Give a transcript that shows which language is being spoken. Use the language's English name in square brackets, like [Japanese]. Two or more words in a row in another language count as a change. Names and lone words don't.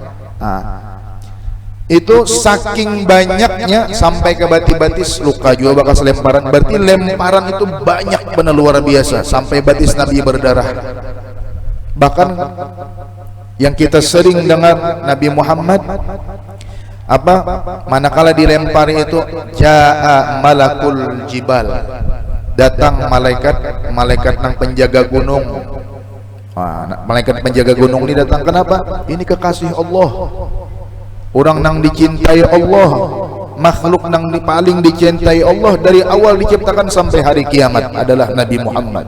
[Indonesian] Itu saking banyaknya sampai ke batis luka juga bekas lemparan. Berarti lemparan itu banyak benar luar biasa sampai batis Nabi berdarah. Bahkan yang kita sering dengar Nabi Muhammad apa, manakala dilempari itu [Arabic] jaa malakul jibal, [Indonesian] datang malaikat nang penjaga gunung. Malaikat penjaga gunung ini datang kenapa? Ini kekasih Allah, orang nang dicintai Allah, makhluk nang paling dicintai Allah dari awal diciptakan sampai hari kiamat adalah Nabi Muhammad.